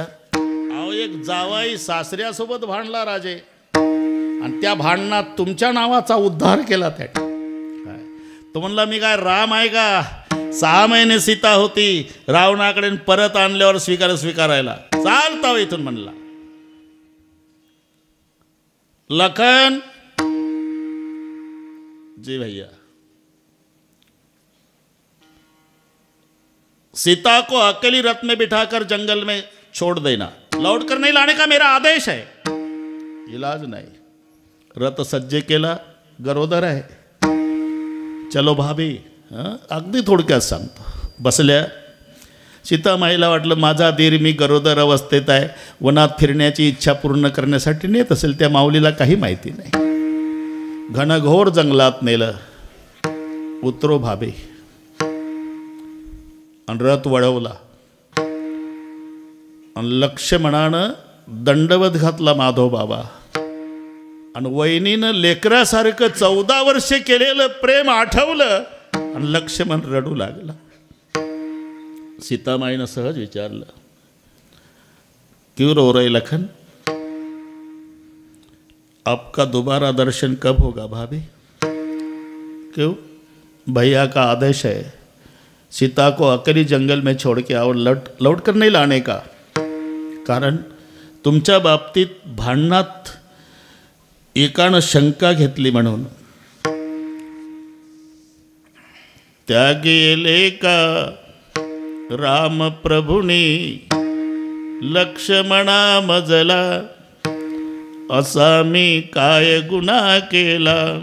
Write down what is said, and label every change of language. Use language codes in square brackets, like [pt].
[mr] अहो एक जावाई सासऱ्यासोबत भांडला राजे, आणि त्या भांडणात तुमच्या नावाचा उद्धार केला. त्या काय तो म्हणला, मी काय राम आहे का. 6 महिने सीता होती रावणाकडे, परत आणल्यावर स्वीकारायला. चालता हो इथून म्हणला. [hi] लखन जी भैया, सीता को अकेली रथ में बिठाकर जंगल में छोड़ देना, लौट कर नहीं लाने का मेरा आदेश है. [mr] इलाज नाही. रथ सज्जे केला, गरोदर आहे. [hi] चलो भाभी. [mr] अगदी थोडक्यात सांगतो. बसल्या. सीतामाईला वाटलं माझा दीर मी गरोदर अवस्थेत आहे, वनात फिरण्याची इच्छा पूर्ण करण्यासाठी नेत असेल. त्या माऊलीला काही माहिती नाही. घनघोर जंगलात नेलं. [hi] उतरो भाभी. [mr] आणि रथ वळवला. आणि लक्ष्मणानं दंडवत घातला माधव बाबा. आणि वहिनीनं लेकरासारखं 14 वर्षे केलेलं प्रेम आठवलं आणि लक्ष्मण रडू लागला. सीतामाईनं सहज विचारलं, [hi] क्यों रो रहे लखन, आपका दोबारा दर्शन कब होगा भाभी. क्यों. भैया का आदेश है, सीता को अकेली जंगल में छोड़ के आओ, लौट कर नहीं लाने का. [mr] कारण तुमच्या बाबतीत भांडणात एकानं शंका घेतली म्हणून. त्या गेले का राम प्रभुनी लक्ष्मणा मजला, असा मी काय गुन्हा केला.